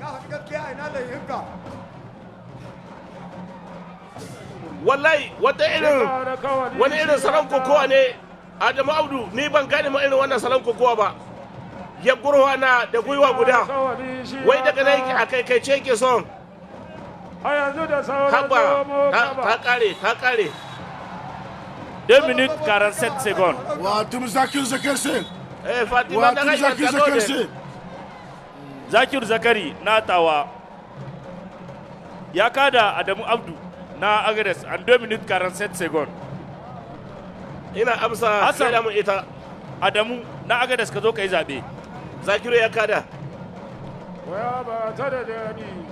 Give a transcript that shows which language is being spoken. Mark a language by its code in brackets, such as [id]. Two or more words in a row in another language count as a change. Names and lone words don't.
[ha] Wallahi wani irin salon kokowa ne Adamu Abdu ni ban gane ma irin wannan salon kokowa ba. Ya gurwa na da gwiwa guda. Wai daga nan yake a kai ce yake son. Haba ta kare. [fr] 2 minutes 47 secondes. [ha] Watum Zakir Zakari. Fatima da Watum Zakir Zakari. Zakir Zakari na Tahoua ya kada Adamu Abdu na Agadez an [fr] 2 minutes 47 secondes. [ha] Ina amsa sai da mun ita. Adamu na Agadez ka zo ka yi zaɓe. Zakiru ya kada. Waya ba ta da dadi.